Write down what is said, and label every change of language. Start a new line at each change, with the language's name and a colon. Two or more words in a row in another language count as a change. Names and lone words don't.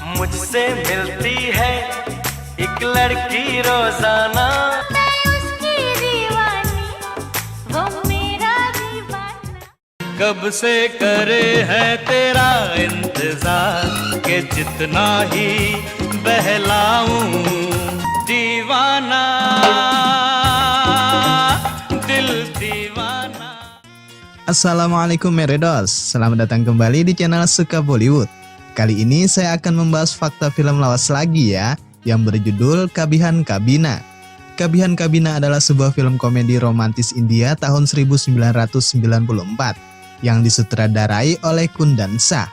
Hindi: मुझसे मिलती है एक लड़की रोजाना मैं उसकी दीवानी वो मेरा दीवाना कब से करे है तेरा इंतजार के जितना ही बहलाऊं दीवाना दिल दीवाना.
Indonesian: Assalamualaikum Meredos, selamat datang kembali di channel Suka Bollywood. Kali ini saya akan membahas fakta film lawas lagi ya, yang berjudul Kabhian Kabhi. Kabhian Kabhi adalah sebuah film komedi romantis India tahun 1994 yang disutradarai oleh Kundan Shah.